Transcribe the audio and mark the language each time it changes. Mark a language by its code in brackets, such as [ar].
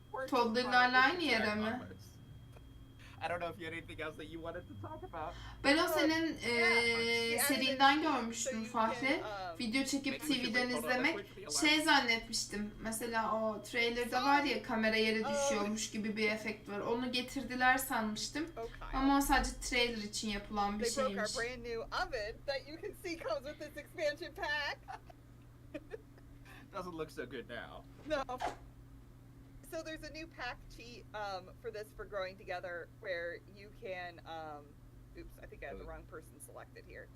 [tr] Toddler'larla aynı yere mi? [en] I don't know if you had anything else that you wanted to talk about. [tr] Ben o senin serinden görmüştüm Fahri. Video çekip TV'den izlemek. Şey zannetmiştim. Mesela o trailer'da var ya kamera yere düşüyormuş gibi bir efekt var. Onu getirdiler sanmıştım. Ama o sadece trailer için yapılan bir [en] They broke our [tr] şeymiş. [en] brand new oven that you can see comes with this expansion pack. Doesn't look so good now. No. So there's a new pack cheat for this for growing together where you can oops, I think I have the wrong person selected here.